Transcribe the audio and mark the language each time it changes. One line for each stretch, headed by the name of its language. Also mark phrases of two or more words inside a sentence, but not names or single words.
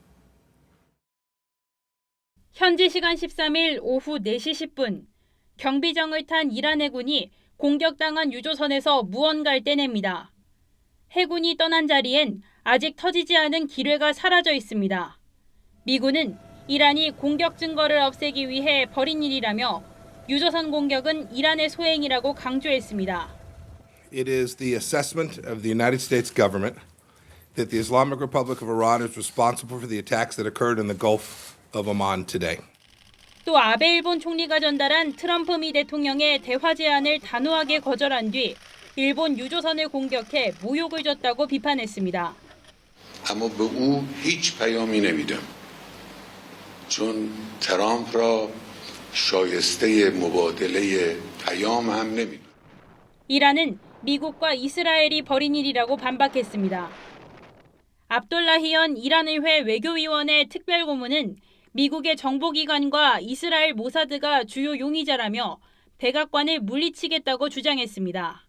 Korean: 현지 시간 13일 오후 4시 10분, 경비정을 탄 이란 해군이 공격당한 유조선에서 무언가를 떼냅니다. 해군이 떠난 자리엔 아직 터지지 않은 기뢰가 사라져 있습니다. 미군은 이란이 공격 증거를 없애기 위해 벌인 일이라며 유조선 공격은 이란의 소행이라고 강조했습니다.
English: It is the assessment of the United States government that the Islamic Republic of Iran is responsible for the attacks that occurred in the Gulf of Oman today.
Korean: 또 아베 일본 총리가 전달한 트럼프 미 대통령의 대화 제안을 단호하게 거절한 뒤 일본 유조선을 공격해 모욕을 줬다고 비판했습니다.
Persian: اما به او هیچ پیامی نمیدم چون ترامپ را شایسته مبادله پیام هم نمیدونه.
Korean: 이란은 미국과 이스라엘이 벌인 일이라고 반박했습니다. 압돌라히언 이란의회 외교위원회 특별고문은 미국의 정보기관과 이스라엘 모사드가 주요 용의자라며 백악관을 물리치겠다고 주장했습니다.